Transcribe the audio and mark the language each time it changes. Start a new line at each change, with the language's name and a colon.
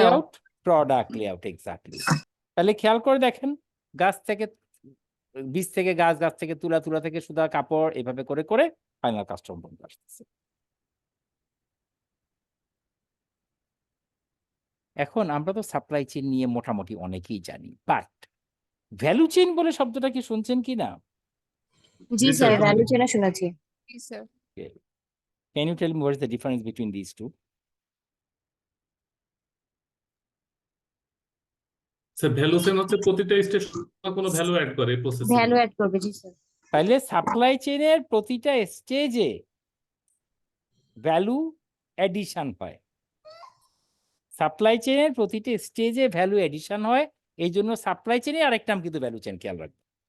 Bangla: Layout, product layout, exactly. তাহলে খেয়াল করে দেখেন, গাছ থেকে, বীজ থেকে গাছ, গাছ থেকে তুলা, তুলা থেকে সুতা, কাপড়, এভাবে করে করে ফাইনাল কাস্টমার পর্যন্ত আসতেছে। এখন আমরা তো সাপ্লাই চেইন নিয়ে মোটামুটি অনেকেই জানি, বাট ভ্যালু চেইন বলে শব্দটা কি শুনছেন কি না? জি জি স্যার, স্যার। ভ্যালু চেইন শুনেছি। জি sir.
English: Can you tell me what is the difference between these two?
Bangla: Sir value chain হচ্ছে প্রতিটা স্টেশন কোনো ভ্যালু অ্যাড করে প্রসেসিং। ভ্যালু অ্যাড করবে, জি স্যার। তাহলে সাপ্লাই চেইনের প্রতিটা স্টেজে ভ্যালু এডিশন হয়, সাপ্লাই চেইনের প্রতিটা স্টেজে ভ্যালু এডিশন হয়, এই জন্য সাপ্লাই চেইনের আরেকটা নাম কিন্তু ভ্যালু চেইন, খেয়াল রাখবেন।